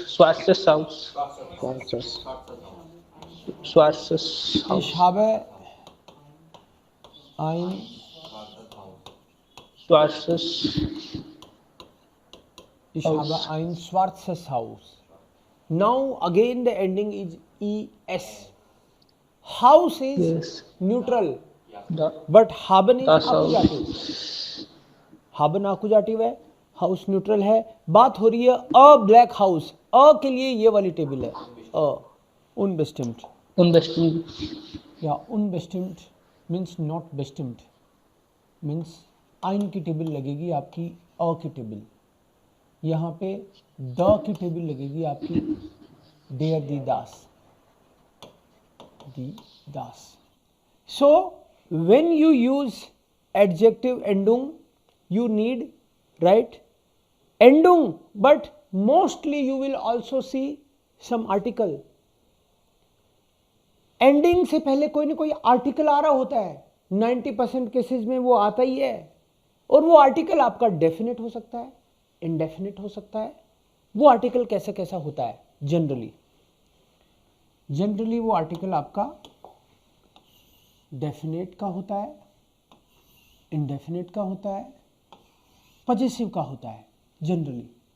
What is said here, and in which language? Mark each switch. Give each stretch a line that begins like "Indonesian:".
German: Schwarzes Haus. Schwarzes Haus. Ich habe ein Schwarzes. Ich habe ein schwarzes Haus.
English: Now again the ending is es. House is Yes. neutral,
German: Da,
English: but haben is
German: das Haus.
English: accusative.
Hindi: haben accusative है, house neutral है. बात हो रही है
English: A black house.
Hindi: अ के लिए ये वाली टेबल है. अ unbestimmt.
German: Unbestimmt.
Hindi: या unbestimmt means not bestimmt. Means आइन की टेबल लगेगी आपकी अ की टेबल. यहाँ पे द की टेबल लगेगी आपकी there the Das.
German: दी दास.
English: So when you use adjective endung, you need right endung, but mostly you will also see some article.
Hindi: Ending से पहले कोई ना कोई आर्टिकल आ रहा होता है. 90% केसेस में वो आता ही है. और वो आर्टिकल आपका डेफिनेट हो सकता है, इनडेफिनेट हो सकता है. वो आर्टिकल कैसा कैसा होता है जनरली वो आर्टिकल आपका डेफिनेट का होता है, इंडेफिनेट का होता है, पजेसिव का होता है जनरली.